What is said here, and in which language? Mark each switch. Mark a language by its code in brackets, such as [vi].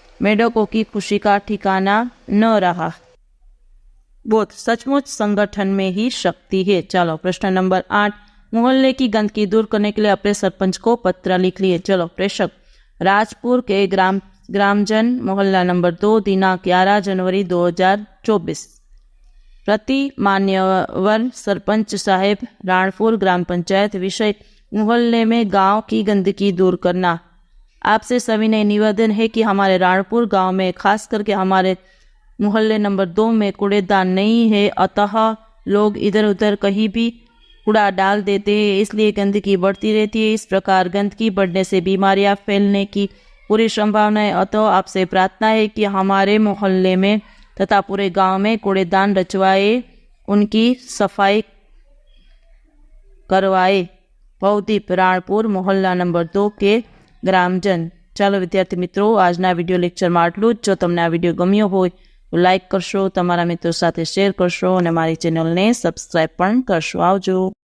[hi] मेंढकों की खुशी का ठिकाना न रहा. बोध, सचमुच संगठन में ही शक्ति है. चलो प्रश्न नंबर 8, मोहल्ले की गंदगी दूर करने के लिए अपने सरपंच को पत्र लिख लिए. चलो प्रेषक, राजपुर के ग्रामजन, मोहल्ला नंबर 2, दिनांक 11 जनवरी 2024. प्रति मान्यवर सरपंच साहेब, राणपुर ग्राम पंचायत. विषय, मोहल्ले में गांव की गंदगी दूर करना. आपसे सविनय निवेदन है कि हमारे राणपुर गांव में, खास करके हमारे मोहल्ले नंबर 2 में कूड़ेदान नहीं है. अतः लोग इधर उधर कहीं भी कूड़ा डाल देते हैं, इसलिए गंदगी बढ़ती रहती है. इस प्रकार गंदगी बढ़ने से बीमारियां फैलने की पूरी संभावना है. अतः आपसे प्रार्थना है कि हमारे मोहल्ले में तथा पूरे गांव में कूड़ेदान रचवाए, उनकी सफाई करवाए. भवदीप, राणपुर, मोहल्ला नंबर 2 के ग्रामजन. [gu] ચાલો વિદ્યાર્થી મિત્રો, આજના વિડીયો લેક્ચરમાં આટલું જ. જો તમને આ વિડીયો ગમ્યો હોય તો લાઇક કરશો, તમારા મિત્રો સાથે શેર કરશો અને મારી ચેનલને સબસ્ક્રાઈબ પણ કરશો. આવજો.